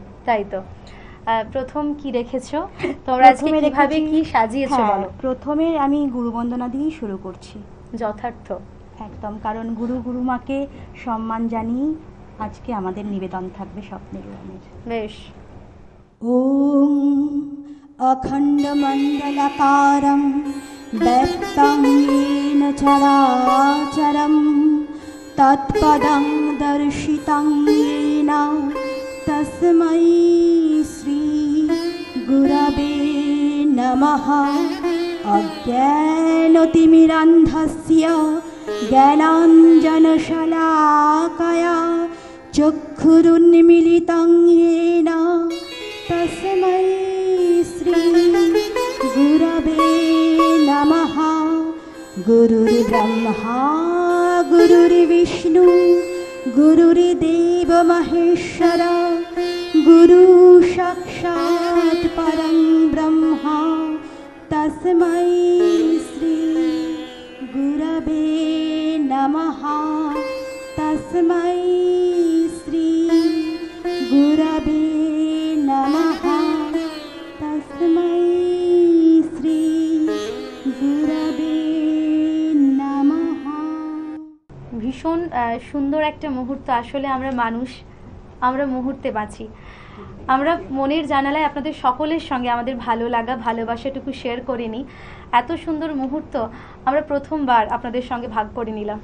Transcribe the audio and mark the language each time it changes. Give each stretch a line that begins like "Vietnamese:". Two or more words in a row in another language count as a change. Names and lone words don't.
Bangla: তাই তো। প্রথম কি রেখেছো তোমরা আজকে, কিভাবে কি সাজিয়েছো বলো? প্রথমে আমি গুরুবন্দনা দিয়েই শুরু করছি। যথার্থ, একদম, কারণ গুরুমাকে সম্মান জানিয়ে আজকে আমাদের নিবেদন থাকবে স্বপ্নের উড়ানের। বেশ।
Sanskrit: ওম অখণ্ডমণ্ডলাকারং ব্যক্तं येन চরাচরং তৎপদং দর্শিतं येन তস্मै শ্রী গুরবে নমঃ। অজ্ঞানতিমিরান্ধস্য জ্ঞানাঞ্জনশলাকয়া চক্ষুরুন্মিলিतं येन তস্मै শ্রী গুরবে নমঃ। গুরুর্ব্রহ্মা গুরুর্বিষ্ণু গুরুর্দেব মহেশ্বর গুরু সাক্ষাৎ পরং ব্রহ্ম তস্मै শ্রী গুরবে নমঃ। তস্मै শ্রী গুরবে নমঃ। তস্मै শ্রী গুরবে নমঃ।
Bangla: ভীষণ সুন্দর একটা মুহূর্ত। আসলে আমরা মানুষ, আমরা মুহূর্তে বাঁচি। আমরা মনের জানালায় আপনাদের সকলের সঙ্গে আমাদের ভালো লাগা ভালোবাসাটুকু শেয়ার করে নিই। এত সুন্দর মুহূর্ত আমরা প্রথমবার আপনাদের সঙ্গে ভাগ করে নিলাম।